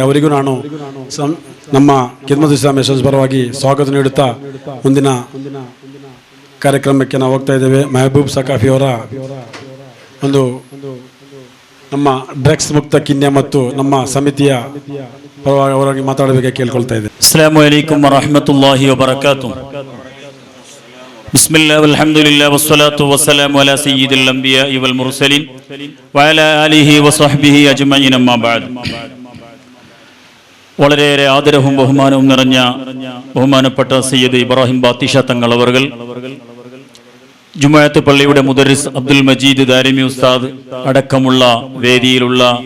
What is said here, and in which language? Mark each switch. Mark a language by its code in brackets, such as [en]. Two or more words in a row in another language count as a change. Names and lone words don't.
[kn] ಅವರಿಗೂ ನಾನು ನಮ್ಮ ಖಿದ್ಮತ್ ಇಸ್ಲಾಂ ಯಶಸ್ ಪರವಾಗಿ ಸ್ವಾಗತ ನೀಡುತ್ತಾ ಮುಂದಿನ ಕಾರ್ಯಕ್ರಮಕ್ಕೆ ನಾವು ಹೋಗ್ತಾ ಇದ್ದೇವೆ. ಮೆಹಬೂಬ್ ಸಕಾಫಿ ಅವರ ಒಂದು ನಮ್ಮ ಡ್ರಗ್ಸ್ ಮುಕ್ತ ಕಿನ್ಯ ಮತ್ತು ನಮ್ಮ ಸಮಿತಿಯ ಪರವಾಗಿ ಅವರಾಗಿ ಮಾತಾಡಬೇಕಾಗಿ ಕೇಳ್ಕೊಳ್ತಾ ಇದ್ದೇವೆ. [ar] السلام عليكم ورحمة الله وبركاته. بسم الله والحمد لله والصلاة والسلام على سيد الأنبياء والمرسلين وعلى آله وصحبه أجمعين أما بعد. [ml] വളരെയേറെ ആദരവും ബഹുമാനവും നിറഞ്ഞ ബഹുമാനപ്പെട്ട സയ്യിദ് ഇബ്രാഹിം ബാത്തിഷ തങ്ങൾ അവർകൾ, ജുമുഅത്ത് പള്ളിയുടെ മുദരിസ് അബ്ദുൽ മജീദ് ദാരിമി ഉസ്താദ് അടക്കമുള്ള വേദിയിലുള്ള